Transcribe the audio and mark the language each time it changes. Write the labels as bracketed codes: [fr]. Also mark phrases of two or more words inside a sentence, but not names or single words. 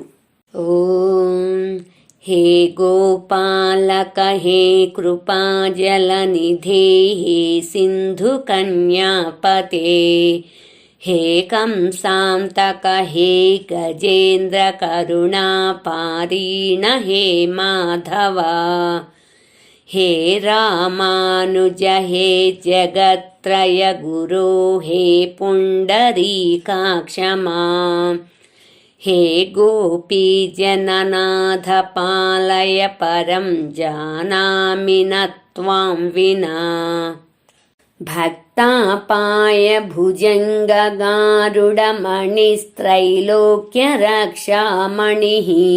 [sa] ఓం హే గోపాలక హే కృపాజలనిధే హే సింధు కన్యాపతే హే కంసాంతక హే గజేంద్ర కరుణాపారీణ హే మాధవ हे रामानुज हे जगत्त्रय गुरो हे पुण्डरीकाक्षमा हे गोपीजननाथ पालय परं जानामि न त्वां विना भक्तापाय भुजङ्गगारुडमणिस्त्रैलोक्यरक्षामणिः